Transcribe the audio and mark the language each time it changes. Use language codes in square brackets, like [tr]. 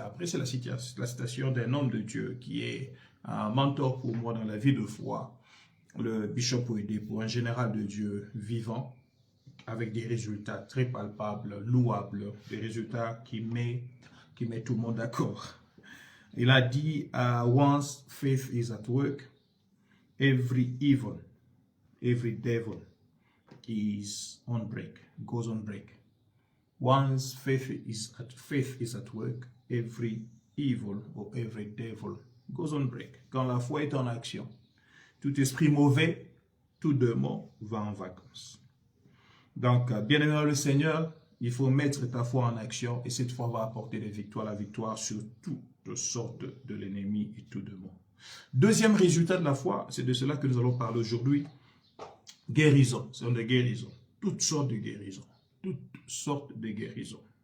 [fr] Après, c'est la citation d'un homme de Dieu qui est un mentor pour moi dans la vie de foi, le Bishop Oyedepo, un général de Dieu vivant, avec des résultats très palpables, louables, des résultats qui mettent tout le monde d'accord. Il a dit, [en] once faith is at work, every evil, every devil is on break, goes on break. Once faith is at work, every evil or every devil goes on break. [fr] Quand la foi est en action, tout esprit mauvais, tout démon va en vacances. Donc, bien aimé le Seigneur, il faut mettre ta foi en action et cette foi va apporter des victoires, la victoire sur toutes sortes de l'ennemi et tout démon. Deuxième résultat de la foi, c'est de cela que nous allons parler aujourd'hui. Guérison, c'est des guérisons, toutes sortes de guérisons, toutes sortes de guérisons.